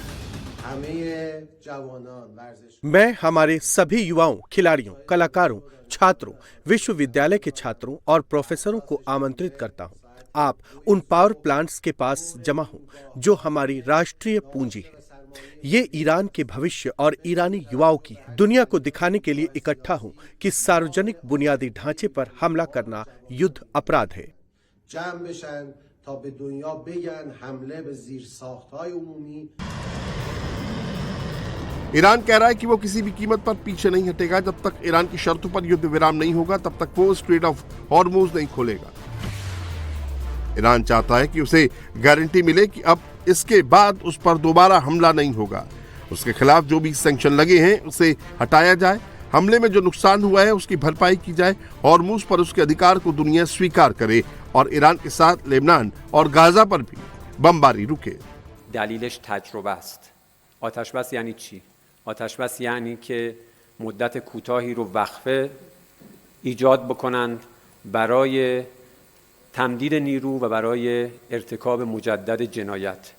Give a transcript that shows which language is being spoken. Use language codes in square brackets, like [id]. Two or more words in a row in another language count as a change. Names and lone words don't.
[hi] मैं हमारे सभी युवाओं, खिलाड़ियों, कलाकारों, छात्रों, विश्वविद्यालय के छात्रों और प्रोफेसरों को आमंत्रित करता हूं। आप उन [en] power plants [hi] के पास जमा हो जो हमारी राष्ट्रीय पूंजी है। ये ईरान के भविष्य और ईरानी युवाओं की दुनिया को दिखाने के लिए इकट्ठा हूं कि सार्वजनिक बुनियादी ढांचे पर हमला करना युद्ध अपराध है। [fa] جمع بشن تا به دنیا بگن حمله به زیرساخت‌های عمومی [hi] ईरान कह रहा है कि वो किसी भी कीमत पर पीछे नहीं हटेगा। जब तक ईरान की शर्तों पर युद्ध विराम नहीं होगा तब तक वो स्ट्रेट ऑफ हॉर्मुज नहीं खोलेगा। ईरान चाहता है कि उसे गारंटी मिले कि अब इसके बाद उस पर दोबारा हमला नहीं होगा। उसके खिलाफ जो भी सैंक्शन लगे हैं उसे हटाया जाए, हमले में जो नुकसान हुआ है उसकी भरपाई की जाए, हॉर्मुज पर उसके अधिकार को दुनिया स्वीकार करे और ईरान के साथ लेबनान और गाजा पर भी बमबारी रुके। [fa] دلیلش تجربه است. آتش بس یعنی چی؟ آتش بس یعنی که مدت کوتاهی رو وقفه ایجاد بکنند برای تمدید نیرو و برای ارتکاب مجدد جنایت.